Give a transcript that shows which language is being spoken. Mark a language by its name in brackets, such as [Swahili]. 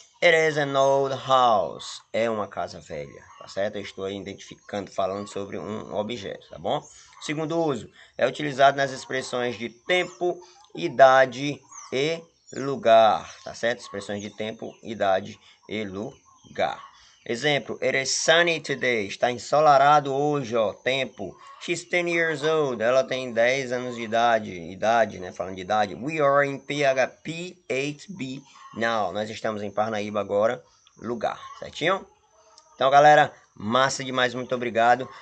[English] It is an old house. [Portuguese] É uma casa velha, tá certo? Eu estou identificando, falando sobre um objeto, tá bom? Segundo uso, é utilizado nas expressões de tempo, idade e lugar, tá certo? Expressões de tempo, idade e lugar. Exemplo, [English] it is sunny today. [Portuguese] Está ensolarado hoje, ó, tempo. [English] She's 10 years old. [Portuguese] Ela tem 10 anos de idade, né? Falando de idade. [English] We are in PHP 8B now. [Portuguese] Nós estamos em Parnaíba agora, lugar, certinho? Então, galera, massa demais, muito obrigado.